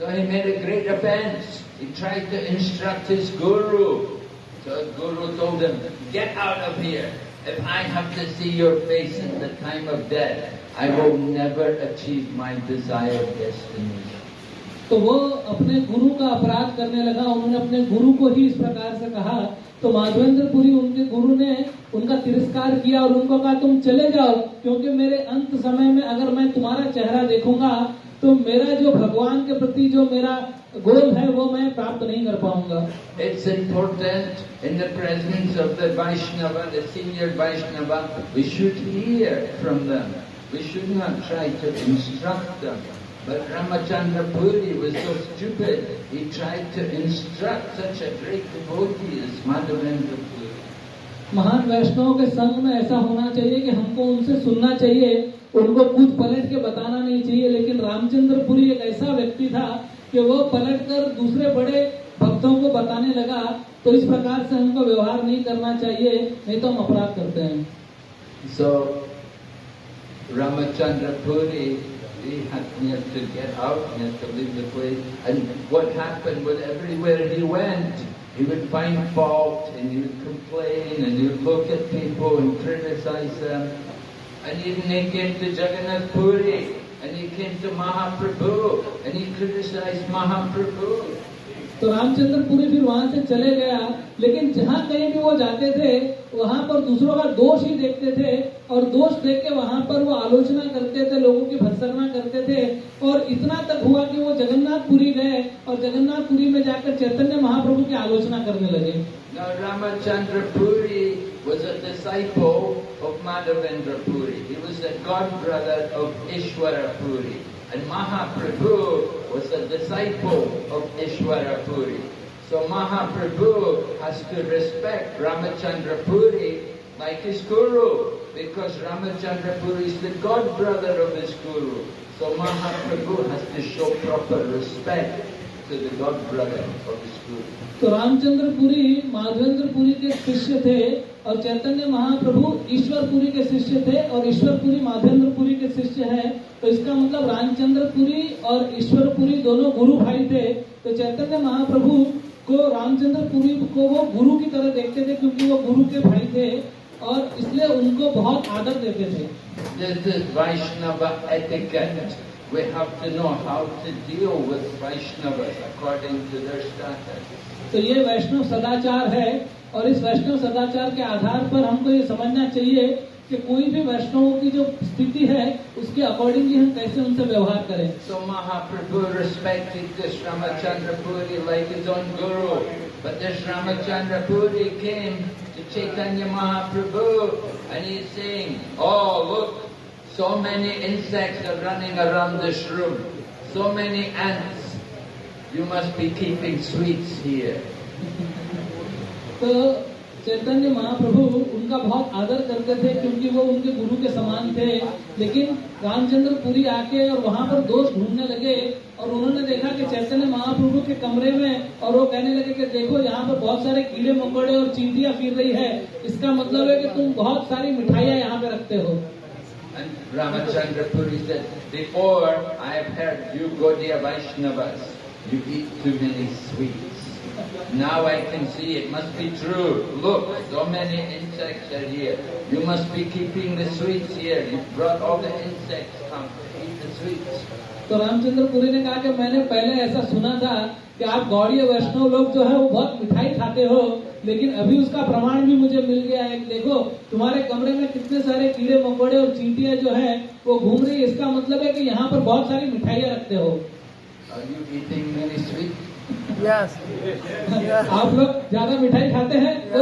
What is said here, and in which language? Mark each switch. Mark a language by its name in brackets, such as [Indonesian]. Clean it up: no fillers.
[English] So he made a great offense. He tried to instruct his guru. So his guru told him, "Get out of here. If I have to see your face at the time of death, I will never achieve my desired destiny." [Hindi] तो वो अपने गुरु का अपराध करने लगा, उन्होंने अपने गुरु को ही इस प्रकार से कहा। तो माधवेंद्रपुरी, उनके गुरु ने उनका तिरस्कार किया और उनको कहा, तुम चले जाओ, क्योंकि मेरे अंत समय में अगर मैं तुम्हारा चेहरा देखूंगा तो मेरा जो भगवान के प्रति जो मेरा गोल है वो मैं प्राप्त नहीं कर पाऊंगा। [English] It's important in the presence of the Vaishnava, the senior Vaishnava, we should hear from them. We should not try to instruct them. But Ramachandra Puri was so stupid, he tried to instruct such a great devotee as Madhavendra Puri. [Hindi] महान वैष्णवों के संग में ऐसा होना चाहिए कि हमको उनसे सुनना चाहिए, उनको कुछ पलट के बताना नहीं चाहिए। लेकिन रामचंद्रपुरी एक ऐसा व्यक्ति था कि वो पलट कर दूसरे बड़े भक्तों को बताने लगा। तो इस प्रकार से हमको व्यवहार नहीं करना चाहिए, नहीं तो हम अपराध करते हैं। [English] So Ramachandra Puri He had to get out, he had to leave the place. And what happened was everywhere he went, he would find fault and he would complain and he would look at people and criticize them. And even he came to Jagannath Puri and he came to Mahaprabhu and he criticized Mahaprabhu. [Hindi] तो रामचंद्र पुरी फिर वहां से चले गया, लेकिन जहाँ कहीं भी वो जाते थे वहां पर दूसरों का दोष ही देखते थे और दोष देख के वहां पर वो आलोचना करते थे, लोगों की भर्त्सना करते थे। और इतना तक हुआ कि वो जगन्नाथपुरी गए और जगन्नाथपुरी में जाकर चैतन्य महाप्रभु की आलोचना करने लगे। [English] Now Ramachandra Puri was a disciple of Madhavendra Puri. He was the godbrother of Ishwara Puri. And Mahaprabhu was a disciple of Ishwara Puri. So Mahaprabhu has to respect Ramachandra Puri like his guru, because Ramachandra Puri is the godbrother of his guru. So Mahaprabhu has to show proper respect to the godbrother of his guru. [Hindi] तो रामचंद्र पुरी माधवेंद्र पुरी के शिष्य थे और चैतन्य महाप्रभु ईश्वर पुरी के शिष्य थे और ईश्वर पुरी माधवेंद्र पुरी के शिष्य हैं। तो इसका मतलब रामचंद्र पुरी और ईश्वर पुरी दोनों गुरु भाई थे। तो चैतन्य महाप्रभु को रामचंद्र पुरी को वो गुरु की तरह देखते थे, क्योंकि वो गुरु के भाई थे और इसलिए उनको बहुत आदर देते थे। [English] This is Vaishnava etiquette. We have to know how to deal with Vaishnavas according to their status. [Hindi] तो ये वैष्णव सदाचार है और इस वैष्णव सदाचार के आधार पर हमको ये समझना चाहिए कि कोई भी वैष्णवों की जो स्थिति है उसके अकॉर्डिंगली हम कैसे उनसे व्यवहार करें। [English] So Mahaprabhu respected this Ramachandra Puri like his own guru, but this Ramachandra Puri came to Chaitanya Mahaprabhu and he's saying, "Oh look, so many insects are running around this room, so many ants. You must be keeping sweets here." [Hindi] तो चैतन्य महाप्रभु उनका बहुत आदर करते थे क्योंकि वो उनके गुरु के समान थे। लेकिन रामचंद्र पुरी आके और वहाँ पर दोष ढूंढने लगे और उन्होंने देखा कि चैतन्य महाप्रभु के कमरे में, और वो कहने लगे कि देखो यहाँ पर बहुत सारे कीड़े मकोड़े और चींटियां फिर रही है, इसका मतलब है कि तुम बहुत सारी मिठाइयाँ यहाँ पे रखते हो। [English] And Ramachandra Puri said, "Before I have heard you Gaudiya Vaishnavas, you eat too many sweets. Now I can see it must be true. Look, so many insects are here. You must be keeping the sweets here. You brought all the insects, come eat the sweets." [Hindi] तो रामचंद्र पुरी ने कहा कि मैंने पहले ऐसा सुना था कि आप गौड़ीय वैष्णव लोग जो है वो बहुत मिठाई खाते हो, लेकिन अभी उसका प्रमाण भी मुझे मिल गया है। देखो तुम्हारे कमरे में कितने सारे कीड़े मकोड़े और चींटियां जो है वो घूम रही है, इसका मतलब है कि यहाँ पर बहुत सारी मिठाइयाँ रखते हो। [English] Are you eating many sweets? Yes. [Hindi] आप लोग ज्यादा मिठाई खाते हैं?